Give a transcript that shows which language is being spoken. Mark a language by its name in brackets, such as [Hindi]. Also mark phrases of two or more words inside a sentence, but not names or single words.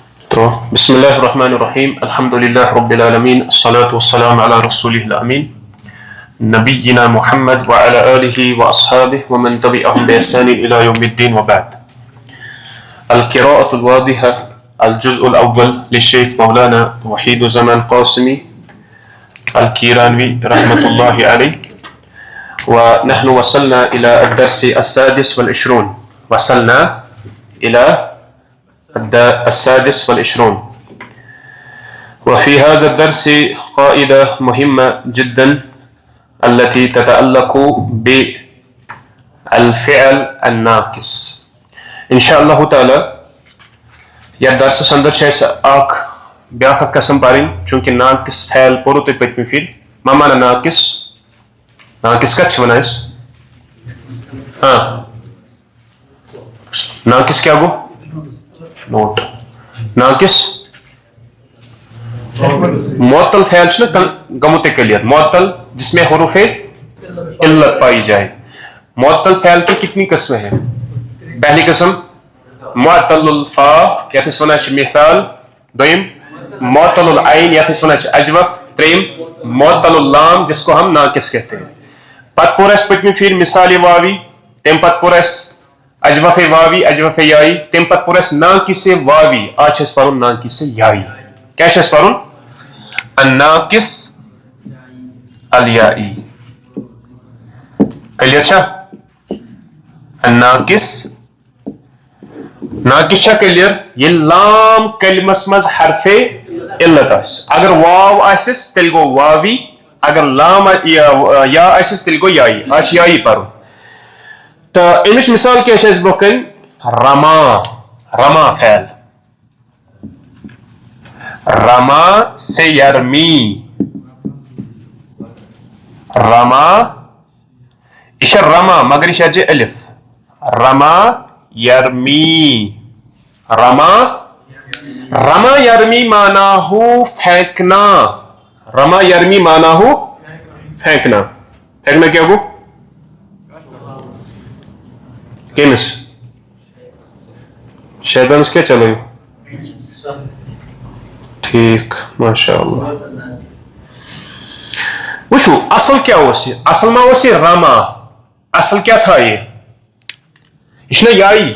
[Arabic] تو بسم اللہ الرحمن الرحیم الحمدللہ رب العالمین الصلاة والسلام علی رسولہ الامین نبینا محمد وعلی آلہ واصحابہ ومن تبعہم بإحسان الى یوم الدین وبعد. القراءة الواضحة الجزء الاول للشیخ مولانا وحید زمان قاسمی الکیرانوی رحمۃ اللہ علیہ. ونحن وصلنا الى الدرس السادس والعشرون السادس والعشرون. وفي هذا الدرس قاعدة مهمة جدا التي تتعلق بالفعل الناقص. إن شاء الله تعالى [Kashmiri] یا درس اندر چھِ اَسہِ اکھ بیٛاکھ اکھ قسم پرٕنۍ چوٗنٛکہِ ناقص فعل پوٚرُو تۄہہِ پٔتمہِ پھِرِ. [Arabic] ما معنی ناقص؟ [Kashmiri] ناقص کتھ چھِ وَنان أسۍ؟ ناقص کیٛاہ گوٚو؟ نوٹ. ناقص معطل فعل چھُنہ گوٚمُت کلیئر. [Urdu] معطل جس میں حروف علت پائی جائے. معطل فعل کی کتنی قسمیں ہیں؟ پہلی قسم [Arabic] معطل الفا [Kashmiri] یتھ أسۍ وَنان چھِ مثال. دوٚیِم [Arabic] معطل العین [Kashmiri] یتھ أسۍ وَنان چھِ اجوف. [Urdu] ترٛیٚیِم [Arabic] معطل اللام [Urdu] جس کو ہم ناقص کہتے ہیں. [Kashmiri] پتہٕ پوٚر اَسہِ پٔتمہِ پھِرِ مثال واوی, تمہِ پتہٕ پوٚر اَسہِ اجوف واوی اجوف یائی, تمہِ پتہٕ پوٚر اَسہِ ناقص واوی. آج چھِ اَسہِ پرُن ناقص یائی. کیٛاہ چھُ اَسہِ پرُن؟ [Arabic] الناقص الیائی. [Kashmiri] کلیئر چھا؟ الناقص ناقص چھا کلیئر؟ ییٚلہِ لام کلمس منٛز حرفِ علت آسہِ. اگر واو آسٮ۪س تیٚلہِ گوٚو واوی, اگر لام یا آسٮ۪س تیٚلہِ گوٚو یائی. آج چھُ یائی پرُن. تہٕ اَمِچ مثال کیٛاہ چھِ اَسہِ برٛونٛہہ کَنۍ؟ [Urdu] رما. رما فعل. رما سے یرمی. [Kashmiri] رما یہِ چھےٚ رما مگر یہِ چھِ اَتھ جایہِ الف. [Arabic] رما یرمی. رما رما یرمی معناہو پھینکنا. رما یرمی معناہو پھینکنا. [Kashmiri] پھینکنا کیٛاہ گوٚو؟ کٔمِس؟ شیطانس کیٛاہ چلٲیِو؟ ٹھیٖک ماشاء اللہ. وٕچھو اصل کیٛاہ اوس یہِ؟ اصل ما اوس یہِ رما؟ اصل کیٛاہ تھایہِ؟ یہِ چھُنہ یائی.